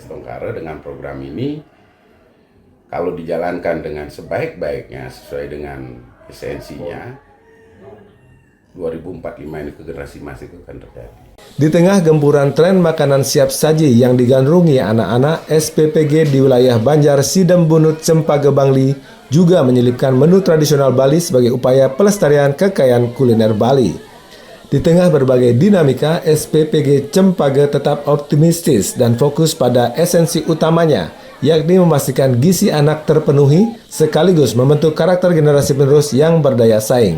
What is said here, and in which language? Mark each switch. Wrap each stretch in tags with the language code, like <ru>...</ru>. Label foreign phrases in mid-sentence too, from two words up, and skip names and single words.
<id>Tongkara dengan program ini, kalau dijalankan dengan sebaik-baiknya sesuai dengan esensinya, 2045 ini ke generasi emas itu akan terjadi. Di tengah gempuran tren makanan siap saji yang digandrungi anak-anak, SPPG di wilayah Banjar Sidem Bunut Cempaka Bangli juga menyelipkan menu tradisional Bali sebagai upaya pelestarian kekayaan kuliner Bali. Di tengah berbagai dinamika, SPPG Cempaka tetap optimistis dan fokus pada esensi utamanya, yakni memastikan gizi anak terpenuhi sekaligus membentuk karakter generasi penerus yang berdaya saing.</id>